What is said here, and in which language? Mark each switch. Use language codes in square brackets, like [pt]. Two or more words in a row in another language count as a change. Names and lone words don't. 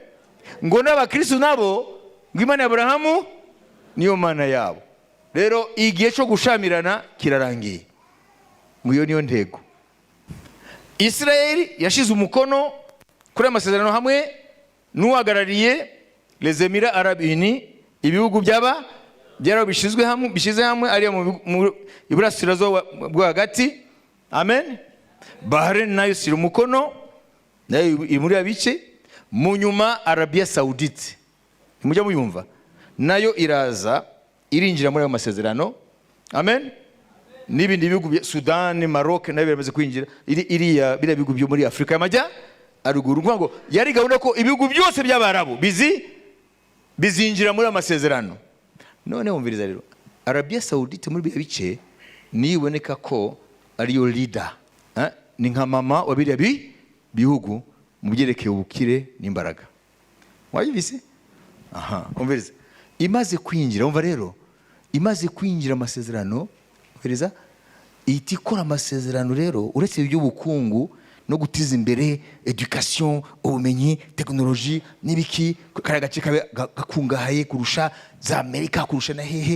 [rn] Ngo n'abakristo nabo ngo Imana ya Aburahamu niyo mana yabo. Rero igihe cyo gushamirana kirarangiye. Ngo niyo ntego. Israeli yashize umukono kuri amasezerano hamwe n'uhagarariye les Emirats Arabes Unis, ibihugu bishize hamwe ari mu iburasirazuba bwo hagati. Amen. Bahrain nayo sira umukono, nayo muri abice. Mu nyuma Arabia Saudite, mujya muyumva, nayo iraza irinjira muri ayo masezerano. Amen. N'ibindi bihugu Sudan, Maroc nayo biramaze kwinjira. Iriya bira bihugu byo muri Afrika y'Amajya aruguru. Ngo yari gahunda ko ibihugu byose by'Abarabu bizinjira muri amasezerano. None umviriza rero, Arabia Saudite muri bice niboneka ko ariyo leader, ni nka mama wa biriya bihugu mu byerekeye ubukire n'imbaraga. Wayibise? Umviriza, imaze kwinjira, umva rero, imaze kwinjira amasezerano, umviriza, ihita ikora amasezerano rero uretse iby'ubukungu no gutiza imbere education, ubumenyi, technology n'ibiki, kare gace gakungahaye kurusha za Amerika, kurusha na hehe.